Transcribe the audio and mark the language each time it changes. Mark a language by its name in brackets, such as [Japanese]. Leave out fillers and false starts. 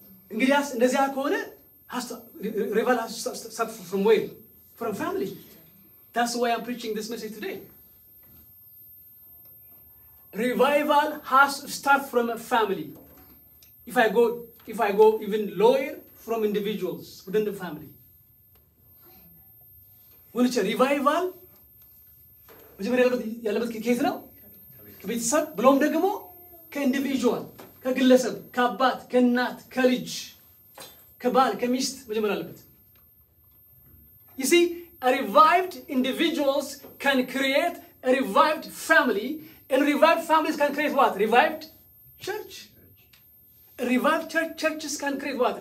[Amharic] እንግዲህ እንደዚያ ከሆነ [English] revival has to start from where? From family. That's why I'm preaching this message today. Revival has to start from a family. If I go even lower, from individuals within the family. When it's a revival, [Amharic] መጀመሪያ ያለበት ከየት ነው? ከቤተሰብ ብሎም ደግሞ ከኢንዲቪጁዋል፣ ከግለሰብ፣ ከአባት፣ ከእናት፣ ከልጅ፣ ከባል፣ ከሚስት መጀመሪያ አለበት። [English] You see, a revived individuals can create a revived family, and revived families can create what? Revived church. Revived churches can create what?